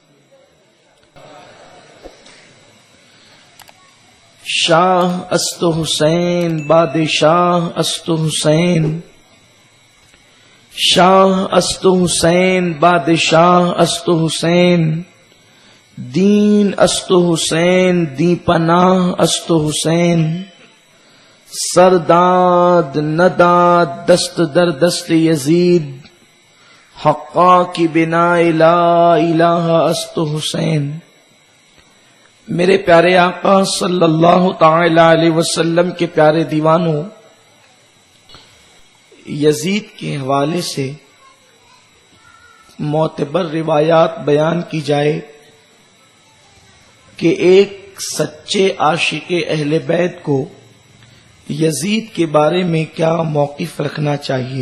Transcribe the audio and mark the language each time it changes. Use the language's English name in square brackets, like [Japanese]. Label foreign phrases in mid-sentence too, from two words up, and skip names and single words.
[Persian] شاہ است حسین بادشاہ است حسین، شاہ است حسین بادشاہ است حسین، دین است حسین دی پناہ است حسین، سرداد نداد دست در دست یزید، حقا کی بنا [Arabic] لا الہ [Persian] است حسین۔ [Urdu] میرے پیارے آقا [Arabic] صلی اللہ تعالی علیہ وسلم [Urdu] کے پیارے دیوانوں، یزید کے حوالے سے معتبر روایات بیان کی جائے کہ ایک سچے عاشق اہل بیت کو یزید کے بارے میں کیا موقف رکھنا چاہیے۔